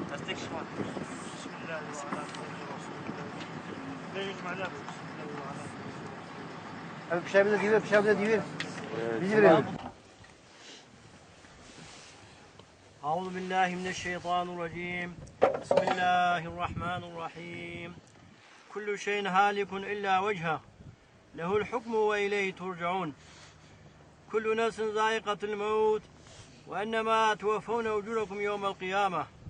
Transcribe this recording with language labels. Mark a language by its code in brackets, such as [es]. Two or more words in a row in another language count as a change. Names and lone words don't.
[tr] Abi bir şey bile diyor, bir şey bile diyor. [ar] أعوذ بالله من الشيطان الرجيم بسم الله الرحمن الرحيم كل شيء هالك إلا وجهه له الحكم وإليه ترجعون كل نفس ذائقة الموت وإنما توفون أجوركم يوم القيامة.